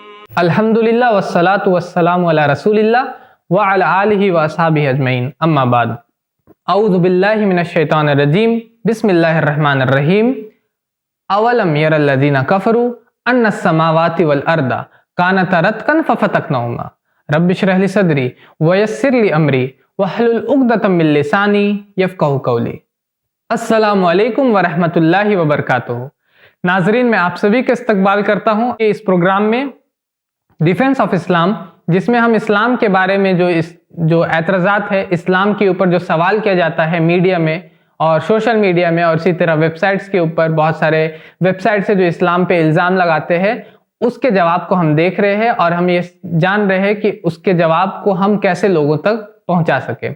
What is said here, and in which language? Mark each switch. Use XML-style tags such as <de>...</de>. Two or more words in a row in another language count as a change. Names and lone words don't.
<ar>الحمد لله والصلاة والسلام على رسول الله وعلى آله وأصحابه أجمعين أما بعد. أعوذ بالله من الشيطان الرجيم بسم الله الرحمن الرحيم. أولم ير الذين كفروا أن السماوات والأرض كانتا رتقا ففتقناهما رب اشرح لي صدري ويسر لي أمري واحلل عقدة من لساني يفقهوا قولي. السلام عليكم ورحمة الله وبركاته.</ar> <ur>ناظرین، میں آپ سبھی کا استقبال کرتا ہوں اس پروگرام میں ڈیفنس آف اسلام، جس میں ہم اسلام کے بارے میں جو اعتراضات ہے، اسلام کے اوپر جو سوال کیا جاتا ہے میڈیا میں اور</ur> <en>social media</en> <ur>میں اور اسی طرح ویب سائٹس کے اوپر، بہت سارے ویب سائٹس ہے جو اسلام پہ الزام لگاتے ہیں، اس کے جواب کو ہم دیکھ رہے ہیں اور ہم یہ جان رہے ہیں کہ اس کے جواب کو ہم کیسے لوگوں تک پہنچا سکے.</ur>